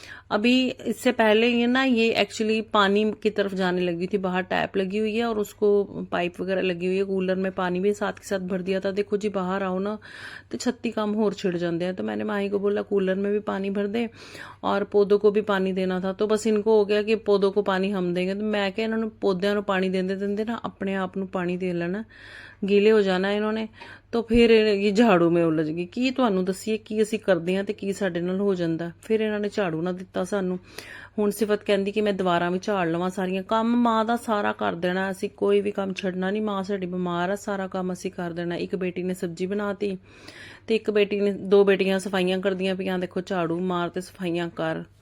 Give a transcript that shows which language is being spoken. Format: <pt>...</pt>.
<hi>अभी इससे पहले ये ना ये एक्चुअली पानी की तरफ जाने लगी थी, बाहर टैप लगी हुई है और उसको पाइप वगैरह लगी हुई है, कूलर में पानी भी साथ के साथ भर दिया था। देखो जी बाहर आओ ना तो 36 काम होर छिड़ जाते हैं। तो मैंने माही को बोला कूलर में भी पानी भर दे और पौधों को भी पानी देना था। तो बस इनको हो गया कि पौधों को पानी हम देंगे। तो मैं क्या इन्होंने पौधों को पानी देंदे देंदे ना अपने आप ਨੂੰ पानी दे लेना, गीले हो जाना इन्होंने। तो फिर ये झाड़ू में उलझ गई कि</hi> <pa>ਤੁਹਾਨੂੰ ਦਸੀਏ ਕੀ ਅਸੀਂ ਕਰਦੇ ਹਾਂ ਤੇ ਕੀ ਸਾਡੇ ਨਾਲ ਹੋ ਜਾਂਦਾ। ਫਿਰ ਇਹਨਾਂ ਨੇ ਝਾੜੂ ਨਾ ਦਿੱਤਾ ਸਾਨੂੰ। ਹੁਣ ਸਿਫਤ ਕਹਿੰਦੀ ਕਿ ਮੈਂ ਦੁਬਾਰਾ ਵੀ ਝਾੜ ਲਵਾਂ ਸਾਰੀਆਂ। ਕੰਮ ਮਾਂ ਦਾ ਸਾਰਾ ਕਰ ਦੇਣਾ, ਅਸੀਂ ਕੋਈ ਵੀ ਕੰਮ ਛੱਡਣਾ ਨਹੀਂ। ਮਾਂ ਸਾਡੀ ਬਿਮਾਰ ਆ, ਸਾਰਾ ਕੰਮ ਅਸੀਂ ਕਰ ਦੇਣਾ। ਇੱਕ ਬੇਟੀ ਨੇ ਸਬਜ਼ੀ ਬਣਾਤੀ ਤੇ ਇੱਕ ਬੇਟੀ ਨੇ, ਦੋ ਬੇਟੀਆਂ ਸਫਾਈਆਂ ਕਰਦੀਆਂ ਪਈਆਂ।</pa> <hi>देखो झाड़ू मार ते सफाइयां कर।</hi>